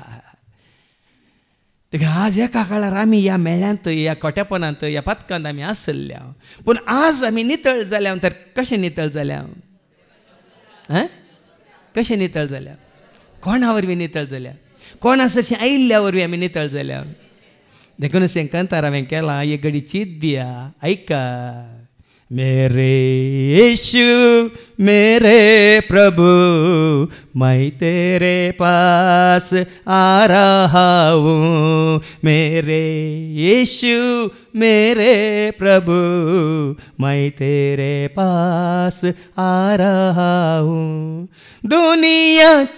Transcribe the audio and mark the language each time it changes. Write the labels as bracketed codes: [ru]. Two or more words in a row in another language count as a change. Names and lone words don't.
[kok] देखून आज एका काळार आमी ह्या मेळ्यांत ह्या खोटेपणांत ह्या पथकांत आमी आसल्या पूण आज आमी नितळ जाल्या तर कशें नितळ जाल्या कशें नितळ जाल्या कोणा वरवीं नितळ जाल्या कोणा सरशी आयिल्ल्या वरवीं आमी नितळ जाल्या देखून सेंकांतार हांवें केलां एक घडी चीत दिया ऐका [hi] मेरे यीशु मेरे प्रभु मैं तेरे पास आ रहा हूँ मेरे यीशु मेरे प्रभु मैं तेरे पास आ रहा हूँ दुनिया